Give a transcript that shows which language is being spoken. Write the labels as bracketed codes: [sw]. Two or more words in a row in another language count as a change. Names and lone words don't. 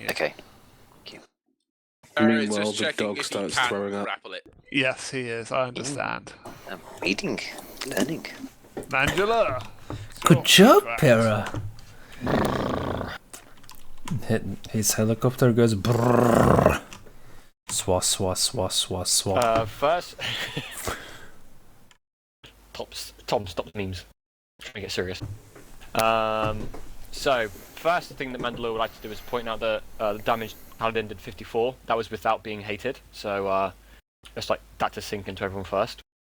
[en] Okay. Thank you. It's Meanwhile, just the checking dog if starts you can throwing up. grapple it. Yes, he is. I understand. I'm reading, learning. Mandula. Good job, Pera. His helicopter goes brrrr. Swa swa swa swa swa. First... Tom, stop the memes. I'm trying to get serious. So, first thing that Mandalore would like to do is point out that the damage Paladin did 54. That was without being hated. So, let's like that to sink into everyone first.